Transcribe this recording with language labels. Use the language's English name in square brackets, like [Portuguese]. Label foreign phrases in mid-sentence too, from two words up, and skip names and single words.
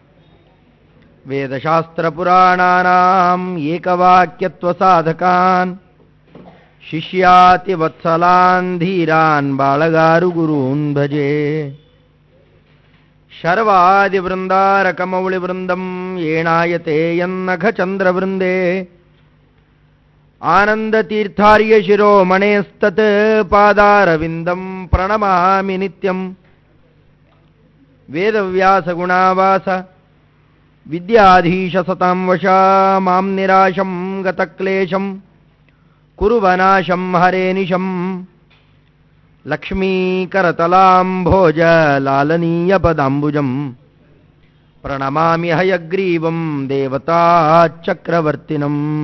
[Sanskrit] ವೇದಶಾಸ್ತ್ರಪುರಾಣಾನಾಂ ಏಕವಾಕ್ಯತ್ವಸಾಧಕಾನ್ ಶಿಷ್ಯಾತಿ ವತ್ಸಲಾನ್ ಧೀರಾನ್ ಬಾಳಗಾರು ಗುರೂನ್ ಭಜೆ. ಶರ್ವಾದಿವೃಂದಾರಕಮೌಳಿವೃಂದಂ ಏಣಾಯತೆ ಯನ್ನಘಚಂದ್ರವೃಂದೇ ಆನಂದತೀರ್ಥಾರ್ಯ ಶಿರೋಮಣೇಸ್ತತ್ ಪಾದಾರವಿಂದಂ ಪ್ರಣಮಾಮಿ ನಿತ್ಯಂ. ವೇದವ್ಯಾಸಗುಣಾವಾಸ ವಿದ್ಯಾಧೀಶ ಸತಾಂ ವಶ ಮಾಂ ನಿರಾಶಂ ಗತಕ್ಲೇಶಂ ಕುರುವನಾಶಂ ಹರೇನಿಶಂ. ಲಕ್ಷ್ಮೀಕರತಲಾಂಭೋಜ ಲಾಲನೀಯ ಪದಾಂಬುಜಂ ಪ್ರಣಮಾಮಿ ಹಯಗ್ರೀವಂ ದೇವತಾಚಕ್ರವರ್ತಿನಂ.